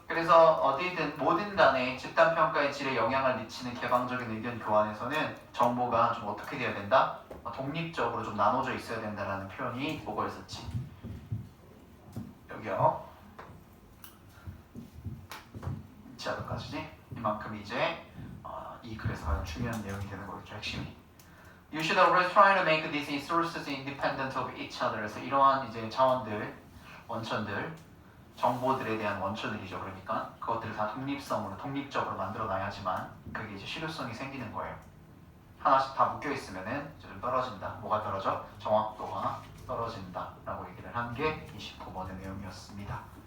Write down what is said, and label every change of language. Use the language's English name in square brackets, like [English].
[Korean] 그래서 어디든 뭐든 간에 집단평가의 질에 영향을 미치는 개방적인 의견 교환에서는 정보가 좀 어떻게 돼야 된다? 독립적으로 좀 나눠져 있어야 된다라는 표현이 뭐였었지? 여기요. 지하도까지지? 이만큼 이제 이 글에서 가장 중요한 내용이 되는 거겠죠. 핵심이. [English] You should always try to make these sources independent of each other. [Korean] 그래서 이러한 이제 자원들, 원천들, 정보들에 대한 원천들이죠. 그러니까 그것들을 다 독립적으로 만들어놔야지만 그게 이제 실효성이 생기는 거예요. 하나씩 다 묶여 있으면은 좀 떨어진다. 뭐가 떨어져? 정확도가 떨어진다라고 얘기를 한 게 29번의 내용이었습니다.